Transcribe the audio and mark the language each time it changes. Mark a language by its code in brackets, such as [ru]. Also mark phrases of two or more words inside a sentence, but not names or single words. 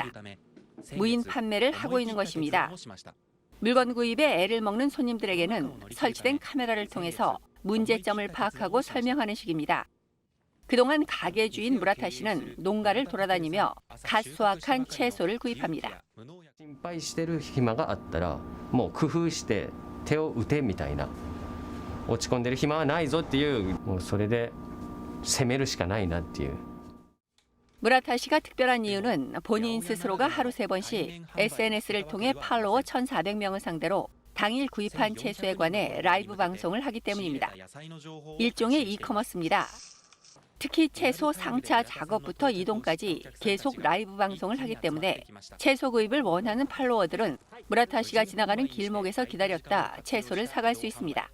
[ko] 무인 판매를 하고 있는 것입니다. 물건 구입에 애를 먹는 손님들에게는 설치된 카메라를 통해서 문제점을 파악하고 설명하는 식입니다. 그동안 가게 주인 무라타 씨는 농가를 돌아다니며 갓 수확한 채소를 구입합니다. [ja] 心配してる暇があったらもう工夫して手を打てみたいな落ち込んでる暇はないぞっていうもうそれで攻めるしかないなっていう [ko] 무라타 씨가 특별한 이유는 본인 스스로가 하루 3번씩 SNS를 통해 팔로워 1,400명을 상대로 당일 구입한 채소에 관해 라이브 방송을 하기 때문입니다. 일종의 이커머스입니다. 특히 채소 상차 작업부터 이동까지 계속 라이브 방송을 하기 때문에 채소 구입을 원하는 팔로워들은 무라타 씨가 지나가는 길목에서 기다렸다 채소를 사갈 수 있습니다.